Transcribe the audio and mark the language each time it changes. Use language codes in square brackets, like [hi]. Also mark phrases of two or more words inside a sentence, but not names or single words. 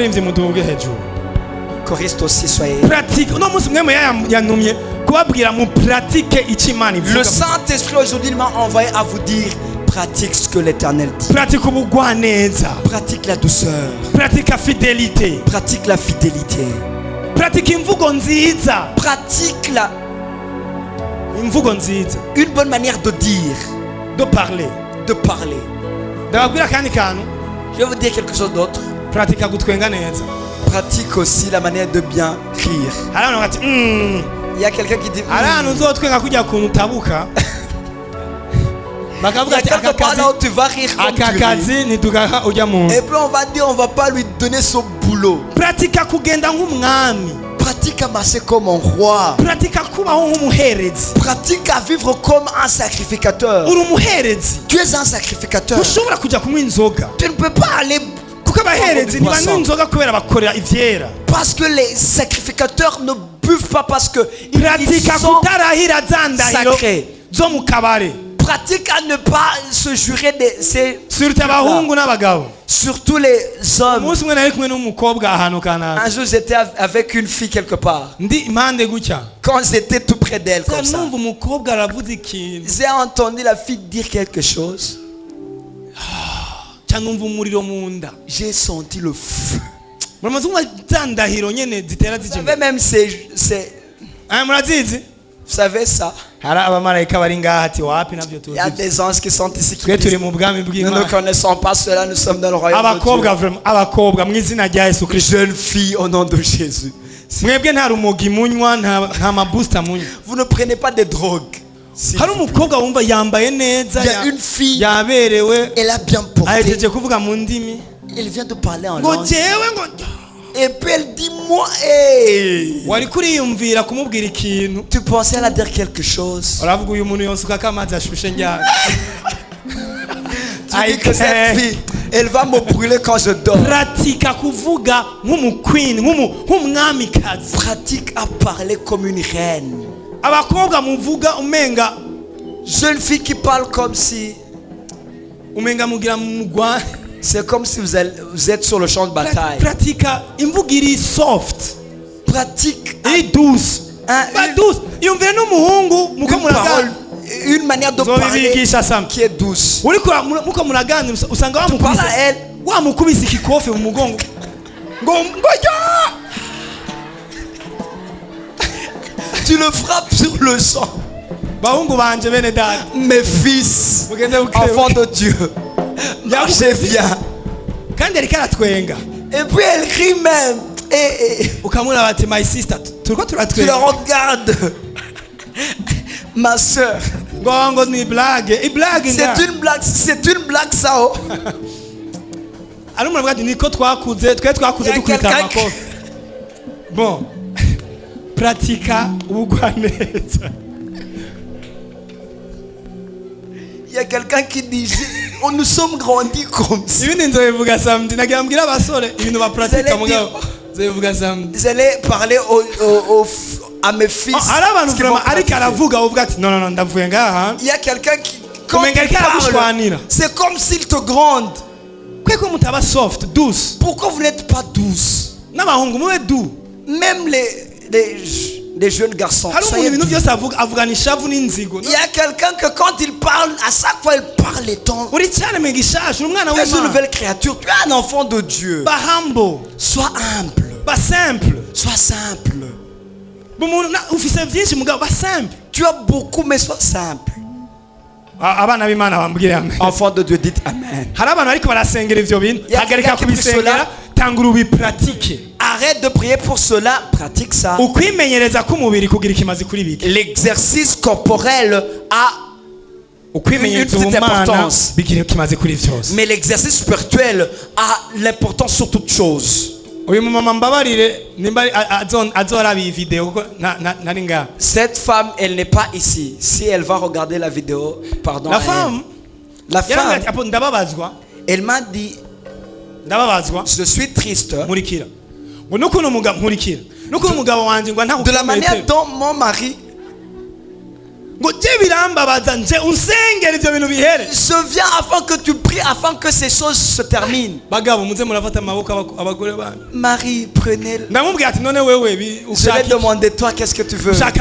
[fr] Choriste aussi, soyez. Le Saint-Esprit aujourd'hui m'a envoyé à vous dire, Pratique ce que l'Éternel dit. [rn] pratika ubugwaneza, [fr] Pratique la douceur. [rn] pratika fidelite, [fr] Pratique la fidélité. [rn] pratika imvugo nziza, [fr] Pratique la [rn] imvugo nziza, [fr] une bonne manière de dire, de parler. de parler. [rn] Ndababwira kandi kantu, [fr] Je vais vous dire quelque chose d'autre. [rn] pratika gutwenga neza. [fr] Pratique aussi la manière de bien rire. [rn] Hari abantu bati [fr] Il y a quelqu'un qui dit [rn] hari ahantu uzotwenga kujya kuntu utabuka [fr] il y [rn] bakavuga [fr] a [rn] ati [fr] quelque part là où tu vas rire comme tu [rn] aka [fr] ris. [rn] kazi ntitugaha ujya mu [fr] Et puis on va dire on va pas lui donner son boulot. [rn] pratika kugenda nk'umwami, [fr] Pratique à marcher comme un roi. [rn] pratika kubaho nk'umuherezi. [fr] Pratique à vivre comme un sacrificateur. [rn] Uri umuherezi, [fr] Tu es un sacrificateur. [rn] ntushobora kujya kunywa inzoga [fr] Tu ne peux pas aller [rn] kuko abaherezi ntibanywa inzoga kubera bakorera ivyera. [fr] parce que les sacrificateurs ne buvent pas parce que ils [rn] pratika [fr] sont [rn] kutarahira za ndahiro [fr] sacrés. [rn] zo mu kabare, [fr] Pratique à ne pas se jurer de ces [rn] surtout abahungu n'abagabo. [fr] surtout les hommes. [rn] umunsi umwe nari kumwe n'umukobwa ahantu kanaka, [fr] Un jour j'étais avec une fille quelque part. [rn] ndi impande gutya, [fr] Quand j'étais tout près d'elle comme ça, [rn] numva umukobwa aravuze ikintu, [fr] j'ai entendu la fille dire quelque chose. [rn] cyangwa numva umuriro mu nda. [fr] J'ai senti le feu. [rn] muramaze kumva za ndahiro nyene zitera [fr] Vous [rn] zijya [fr] savez même [rn] murazizi. [fr] vous savez ça. [rn] hari abamarayika bari ngaha ati wapi navyo [fr] Il y a [rn] tuzi, [fr] des anges qui sont ici qui [rn] twe turi [fr] disent, [rn] mu bwami [fr] nous ne [rn] bw'Imana. [fr] connaissons pas cela, nous sommes dans le royaume de [rn] abakobwa vraiment, abakobwa mu izina rya Yesu [fr] Dieu. [rn] Kristo, [fr] Jeune fille au nom de Jésus. [rn] mwebwe nta rumogi munywa, nta mabusta munywa. [fr] Vous ne prenez pas de drogue. [rn] hari umukobwa wumva yambaye neza, [fr] Il y a une fille, [rn] yaberewe, [fr] elle a bien porté. [rn] ahejeje kuvuga mu ndimi [fr] Elle vient de parler en [rn] ngo [fr] langue. [rn] jewe ngo [fr] Et puis elle dit moi, hey. [rn] wari kuriyumvira kumubwira ikintu, [fr] Tu pensais à dire quelque chose. [rn] uravuga uyu muntu yonsukako amazi ashushe njyana. [fr] Tu dis que cette fille, elle va me brûler quand je dors. [rn] pratika kuvuga nk'umuqueen, nk'umwamikazi. [fr] Pratique à parler comme une reine. [rn] abakobwa muvuga umenga [fr] Jeune fille qui parle comme si, [rn] umenga mugira mugwa. [fr] c'est comme si vous êtes sur le champ de bataille. [rn] pratika imvugo iri soft, [fr] Pratique [rn] iri douce, ba douce. yumvire n'umuhungu muko [fr] une parole, [rn] muragana, [fr] une manière de parler [rn] zobibigisha samwe. [fr] qui est douce. [rn] muko muraganira usanga [fr] Tu parles à elle, [rn] wamukubise ikikofe mu mugongo ngo ya. [fr] tu le frappes sur le sang. [rn] bahungu banje bene data, [fr] Mes fils, enfants de Dieu, marchez bien. [rn] kandi ariko aratwenga, [fr] Et puis elle rit même. Et [rn] ukamura bati [en] my sister, [rn] turiko [fr] tu la [rn] turatwenga [fr] regardes. Ma soeur, [rn] ngo ni blague, iblague nga. [fr] c'est une blague ça. Oh. [rn] ari umuntu avuga ati niko twakuze dukubita amakofi. bon pratika ubugwaneza. [fr] Il y a quelqu'un qui dit, nous sommes grandis comme ça. [rn] ibindi nzobivuga samedi, nagira mbwira abasore ibintu bapratika mugabo nzobivuga samedi. [fr] Vous allez parler à mes fils. [rn] hari abantu [fr] qui vont [rn] vraiment ariko [fr] pratiquer. [rn] aravuga uvuga ati non ndavuye ngaha. [fr] Il y a quelqu'un qui, quand [rn] umenga [fr] il [rn] ariko [fr] parle, [rn] aragushwanira. [fr] c'est comme s'il te gronde. [rn] kweko mutaba soft douce, [fr] Pourquoi vous n'êtes pas douce? [rn] n'abahungu mube doux. [fr] Même les jeunes garçons. [rn] hari umuntu [fr] soyez [rn] ibintu [fr] doux. [rn] byose avugana ishavu n'inzigo. [fr] Il y a quelqu'un que quand il parle, à chaque fois il parle les temps. [rn] uri cyane mu gishashu, umwana [fr] Tu es une [rn] w'Imana. [fr] nouvelle créature. Tu es un enfant de Dieu. [rn] ba humble, [fr] Sois humble. [rn] ba simple. [fr] Sois simple. [rn] umuntu ufise byinshi mugabo ba simple. [fr] Tu as beaucoup, mais sois simple. [rn] abana b'Imana bambwire amen. [fr] Enfant de Dieu, dites Amen. [rn] hari abantu ariko barasengera ivyo bintu, [fr] Il y a [rn] hagarika [fr] quelqu'un qui prie [rn] kubisengera, [fr] cela. [rn] tangura ubipratike. [fr] Arrête de prier pour cela. Pratique ça. [rn] ukwimenyereza k'umubiri kugira ikimazi kuri biki. [fr] L'exercice corporel a [rn] ukwimenyereza [fr] une petite [rn] ubumana [fr] importance. [rn] bigira ikimazi kuri vyose. [fr] Mais l'exercice spirituel a l'importance sur toute chose. [rn] uyu mumama mbabarire nimba azoraba iyi video kuko nari ngaha. [fr] Cette femme, elle n'est pas ici. Si elle va regarder la vidéo, pardon. la femme femme, [rn] apo ndababazwa, [fr] elle m'a dit, [rn] ndababazwa [fr] je suis triste [rn] nkurikira ngo nukuntu umugabo nkurikira nukuntu umugabo wanje ngo [fr] de la manière dont mon mari Je viens afin que tu pries, afin que ces choses se terminent. Marie, prenez-le. Je vais demander, toi, qu'est-ce que tu veux?